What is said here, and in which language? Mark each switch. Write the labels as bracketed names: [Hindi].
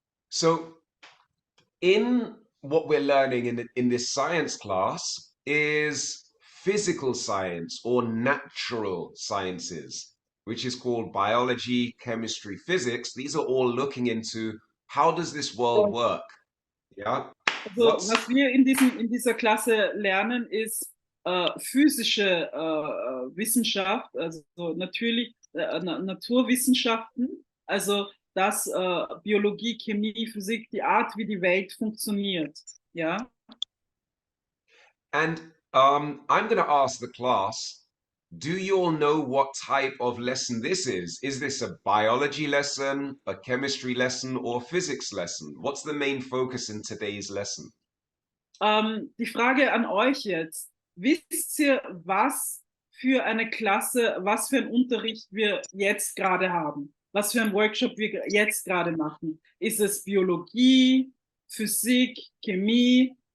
[English] So, in what we're learning in this science class is physical science or natural sciences, which is called biology, chemistry, physics. These are all looking into how does this world work? Yeah. [German] Also, was wir in dieser Klasse lernen, ist physische Wissenschaft, also natürlich Naturwissenschaften, also das Biologie, Chemie, Physik, die Art, wie die Welt funktioniert. Ja. [English] And I'm going to ask the class, do you all know what type of lesson this is? Is this a biology lesson, a chemistry lesson, or physics lesson? What's the main focus in today's lesson? [German] Die Frage an euch jetzt. Wisst ihr, was für eine Klasse, was für einen Unterricht wir jetzt gerade haben? Was für einen Workshop wir jetzt gerade machen? Ist es Biologie, Physik, Chemie?